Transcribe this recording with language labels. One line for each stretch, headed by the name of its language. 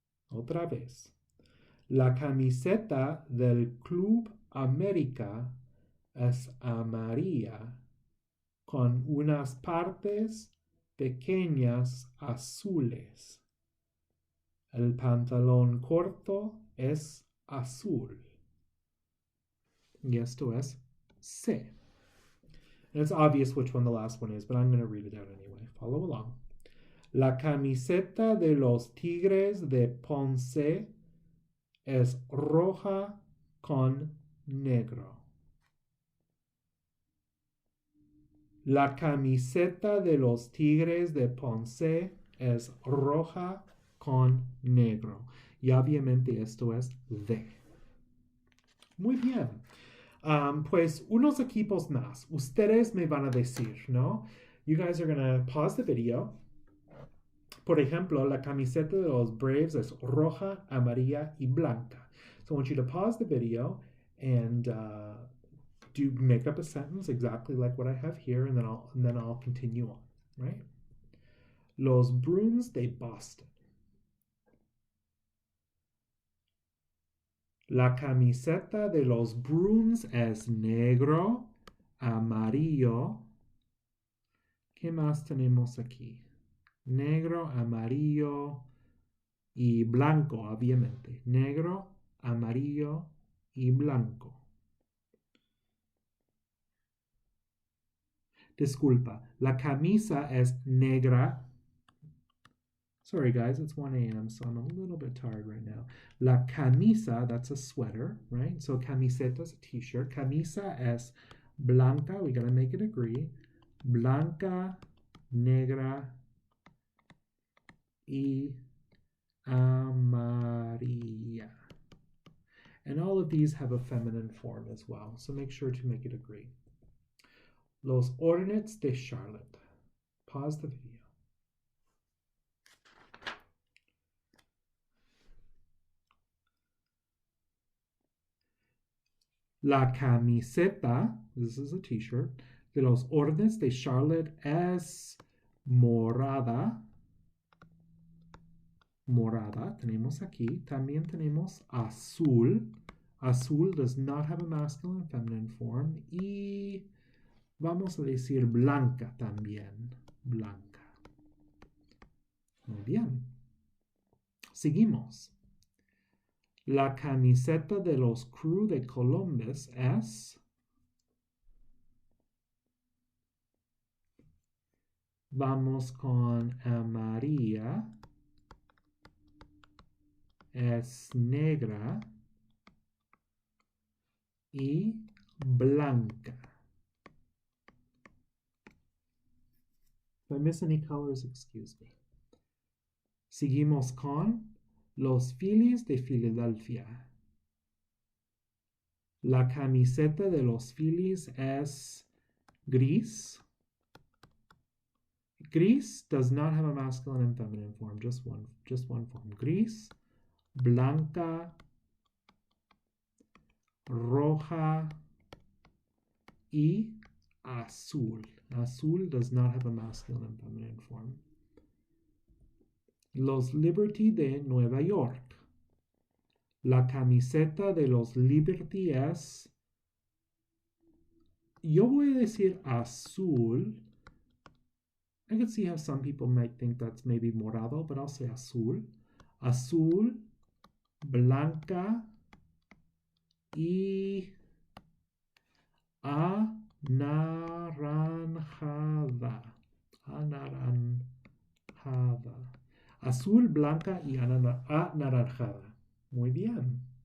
Spanish: Otra vez. La camiseta del Club América es amarilla con unas partes pequeñas azules. El pantalón corto es azul. Y esto es C.
English: And it's obvious which one the last one is, but I'm going to read it out anyway. Follow along.
Spanish: La camiseta de los Tigres de Ponce es roja con negro. La camiseta de los Tigres de Ponce es roja con negro. Y obviamente esto es D. Muy bien. Pues unos equipos más. Ustedes me van a decir, ¿no?
English: You guys are going to pause the video.
Spanish: Por ejemplo, la camiseta de los Braves es roja, amarilla y blanca.
English: So I want you to pause the video and do make up a sentence exactly like what I have here, and then I'll continue on, right?
Spanish: Los Bruins de Boston. La camiseta de los Bruins es negro, amarillo. ¿Qué más tenemos aquí? Negro, amarillo y blanco, obviamente. Negro, amarillo y blanco. Disculpa, la camisa es negra.
English: Sorry guys, it's 1 a.m., so I'm a little bit tired right now.
Spanish: La camisa,
English: that's a sweater, right? So camiseta is a t-shirt.
Spanish: Camisa es blanca,
English: we gotta make it agree.
Spanish: Blanca, negra y amarilla.
English: And all of these have a feminine form as well, so make sure to make it agree. Los Hornets de Charlotte. Pause the video.
Spanish: La camiseta,
English: this is a t-shirt,
Spanish: de los Hornets de Charlotte es morada. Morada, tenemos aquí. También tenemos azul.
English: Azul does not have a masculine and feminine form.
Spanish: Y vamos a decir blanca también. Blanca. Muy bien. Seguimos. La camiseta de los Crew de Columbus es... Vamos con amarilla. Es negra. Y blanca.
English: If I miss any colors, excuse me.
Spanish: Seguimos con los Phillies de Filadelfia. La camiseta de los Phillies es gris.
English: Gris does not have a masculine and feminine form, just one form.
Spanish: Gris, blanca, roja y azul.
English: Azul does not have a masculine and feminine form.
Spanish: Los Liberty de Nueva York. La camiseta de los Liberty es, yo voy a decir azul.
English: I can see how some people might think that's maybe morado, but I'll say azul.
Spanish: Azul, blanca y anaranjada. Anaranjada. Azul, blanca y anaranjada. Muy bien.